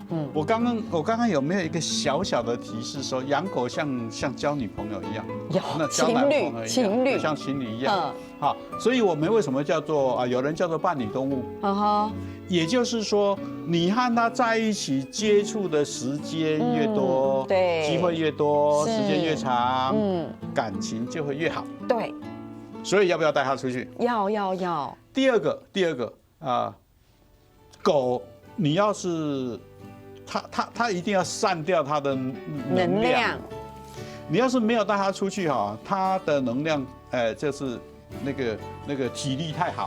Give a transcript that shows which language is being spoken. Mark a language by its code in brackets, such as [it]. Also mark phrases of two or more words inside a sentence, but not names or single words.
[zh] 我剛剛有沒有一個小小的提示說，養狗像交女朋友一樣？有，那交男朋友一樣，情侶像情侶一樣。好，所以我們為什麼叫做有人叫做伴侶動物？也就是說，你和它在一起接觸的時間越多，對，機會越多，時間越長，感情就會越好。對，所以要不要帶它出去？要。第二個狗，你要是它一定要散掉它的能量。你要是沒有帶它出去哈，它的能量就是那個體力太好。